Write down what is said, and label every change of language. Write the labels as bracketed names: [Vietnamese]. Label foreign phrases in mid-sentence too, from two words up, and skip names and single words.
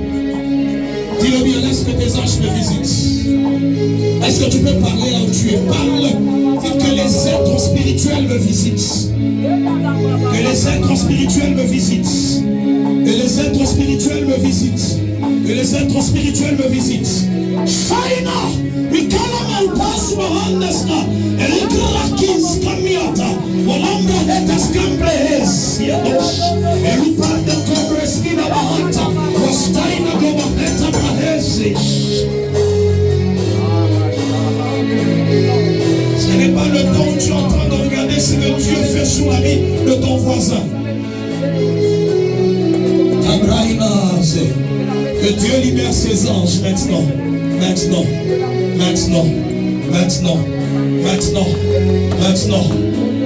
[French] Dis-le bien, est-ce que tes anges me visitent? Est-ce que tu peux parler là où tu es? Parle. Dites que les êtres spirituels me visitent. Que les êtres spirituels me visitent. Que les êtres spirituels me visitent. Que les êtres spirituels me visitent. Shaina, Mikala Malpas Mohandesna, Elikrakis Kamiata, Molambra Etas Cambres, Yadosh, Elupar de Cobresina Bahanta, Rostaina Gobaneta Brahesish. Ce n'est pas le temps où tu es en train de regarder ce que Dieu fait sur la vie de ton voisin. Que Dieu libère ses anges maintenant. Maintenant.